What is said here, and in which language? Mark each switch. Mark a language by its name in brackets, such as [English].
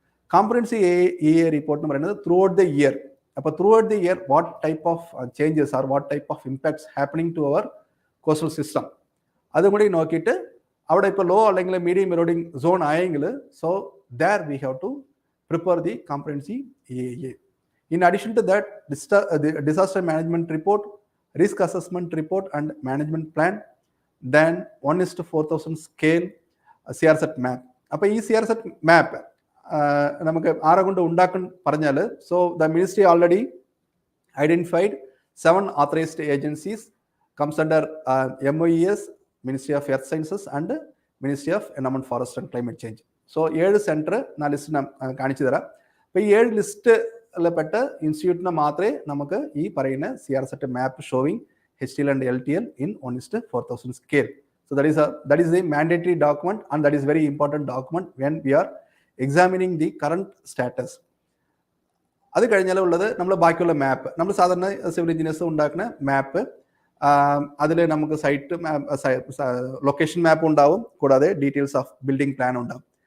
[English] Comprehensive EA report എന്ന് പറയുന്നത് throughout the year. അപ്പോൾ throughout the year what type of changes are what type of impacts happening to our coastal system [Malayalam] അതും കൂടി നോക്കിയിട്ട് അവിടെ ഇപ്പോൾ [English] Low അല്ലെങ്കിൽ medium eroding zone ആയെങ്കിൽ so there we have to prepare the comprehensive EA. In addition to that, the disaster management report, risk assessment report and management plan, then 1:4000 scale CRZ map. [Malayalam] അപ്പോൾ ഈ CRZ map നമുക്ക് ആരെ കൊണ്ട് ഉണ്ടാക്കാൻ പറഞ്ഞാൽ [English] So the ministry already identified 7 authorized agencies comes under MOES, Ministry of Earth Sciences and Ministry of Environment, Forest and Climate Change. So 7 [Malayalam] centre ഞാൻ list കാണിച്ചു തരാം. അപ്പോൾ ഈ 7 ലിസ്റ്റിൽപ്പെട്ട ഇൻസ്റ്റിറ്റ്യൂട്ടിനെ മാത്രമേ നമുക്ക് ഈ പറയുന്ന CRZ map showing HTL and LTL in 1:4000 scale. [English] So that is a mandatory document and that is very important document when we are examining the current status. [Malayalam] അത് കഴിഞ്ഞാൽ ഉള്ളത് നമ്മൾ ബാക്കിയുള്ള മാപ്പ്, നമ്മൾ സാധാരണ സിവിൽ എഞ്ചിനീയേഴ്സ് ഉണ്ടാക്കുന്ന മാപ്പ്, അതിൽ നമുക്ക് സൈറ്റ് ലൊക്കേഷൻ മാപ്പ് ഉണ്ടാവും, കൂടാതെ ഡീറ്റെയിൽസ് ഓഫ് ബിൽഡിംഗ് പ്ലാൻ ഉണ്ടാവും.